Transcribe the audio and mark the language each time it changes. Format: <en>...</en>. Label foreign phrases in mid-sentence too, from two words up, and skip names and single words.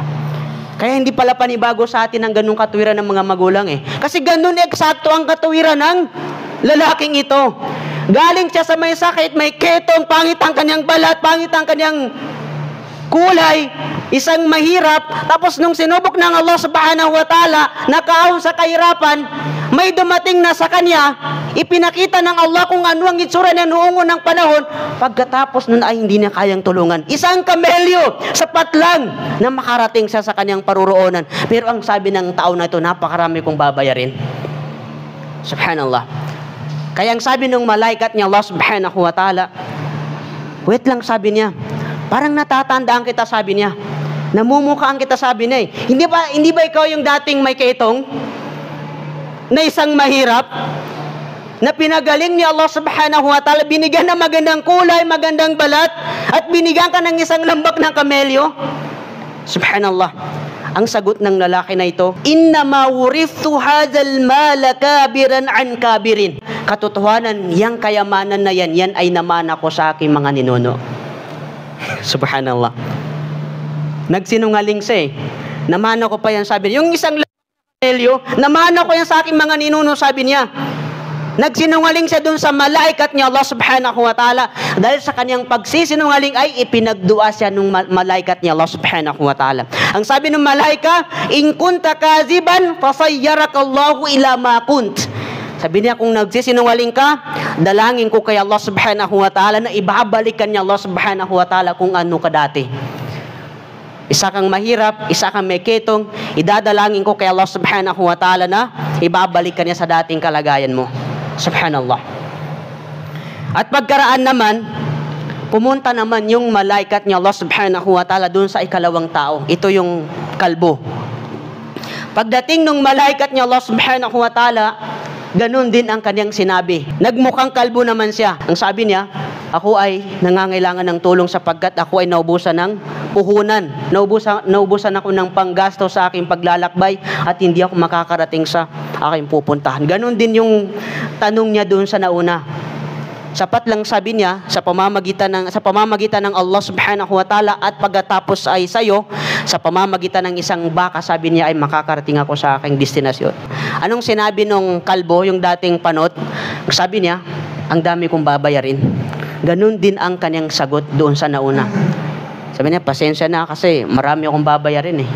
<tl>Kaya hindi pala panibago sa atin ang ganung katuwiran ng mga magulang eh. Kasi ganun eksakto ang katuwiran ng lalaking ito. Galing siya sa may sakit, may ketong, pangit ang kanyang balat, pangit ang kanyang kulay, isang mahirap. Tapos nung sinubok ng Allah</tl> <ar>سبحانه وتعالى,</ar> <tl>nakaahon sa kahirapan, may dumating na sa kanya, ipinakita ng Allah kung ano ang itsura niya noong unang panahon. Pagkatapos nun ay hindi niya kayang tulungan. Isang kamelyo, sapat lang na makarating siya sa kanyang paruroonan. Pero ang sabi ng tao na ito, napakarami kong babayarin. Subhanallah. Kaya ang sabi ng malaikat niya,</tl> <ar>الله سبحانه وتعالى,</ar> <tl>wait lang, sabi niya, parang natatandaan kita, sabi niya. Namumukhaan kita, sabi niya eh. Hindi ba ikaw yung dating may ketong? Na isang mahirap? Na pinagaling ni Allah</tl> <ar>سبحانه وتعالى,</ar> <tl>binigyan ng magandang kulay, magandang balat, at binigyan ka ng isang lambak ng kamelyo? Subhanallah. Ang sagot ng lalaki na ito,</tl> <ar>إنما ورثت هذا المال كابرا عن كابر.</ar> <tl>Katotohanan, yang kayamanan na yan ay namana ko sa aking mga ninuno. Subhanallah. Nagsinungaling siya eh. Namana ko pa yan, sabi niya. Yung isang kamelyo, namana ko yan sa aking mga ninuno, sabi niya. Nagsinungaling siya dun sa malaikat niya,</tl> <ar>الله سبحانه وتعالى.</ar> <tl>Dahil sa kanyang pagsisinungaling ay ipinagdua siya nung malaikat niya,</tl> <ar>الله سبحانه وتعالى.</ar> <tl>Ang sabi ng malaika,</tl> <ar>إن كنت كاذبا، فصيرك الله إلى ما كنت.</ar> <tl>Sabi niya, kung nagsisinungaling ka, dalangin ko kay Allah</tl> <ar>سبحانه وتعالى</ar> <tl>na ibabalikan niya Allah</tl> <ar>سبحانه وتعالى</ar> <tl>kung ano ka dati. Isa kang mahirap, isa kang may ketong, idadalangin ko kay Allah</tl> <ar>سبحانه وتعالى</ar> <tl>na ibabalikan niya sa dating kalagayan mo. Subhanallah. At pagkaraan naman, pumunta naman yung malaikat niya Allah</tl> <ar>سبحانه وتعالى</ar> <tl>dun sa ikalawang tao. Ito yung kalbo. Pagdating nung malaikat niya Allah</tl> <ar>سبحانه وتعالى,</ar> <tl>ganun din ang kanyang sinabi. Nagmukhang kalbo naman siya. Ang sabi niya, ako ay nangangailangan ng tulong sapagkat ako ay naubusan ng puhunan. Naubusan ako ng panggasto sa aking paglalakbay at hindi ako makakarating sa aking pupuntahan. Ganon din yung tanong niya doon sa nauna. Sapat lang sabi niya sa pamamagitan ng Allah</tl> <ar>سبحانه وتعالى</ar> <tl>at pagkatapos ay sayo, sa pamamagitan ng isang baka, sabi niya ay makakarating ako sa aking destinasyon. Anong sinabi nung kalbo, yung dating panot? Sabi niya, ang dami kong babayarin. Ganun din ang kanyang sagot doon sa nauna. Sabi niya, pasensya na kasi marami akong babayarin eh.</tl>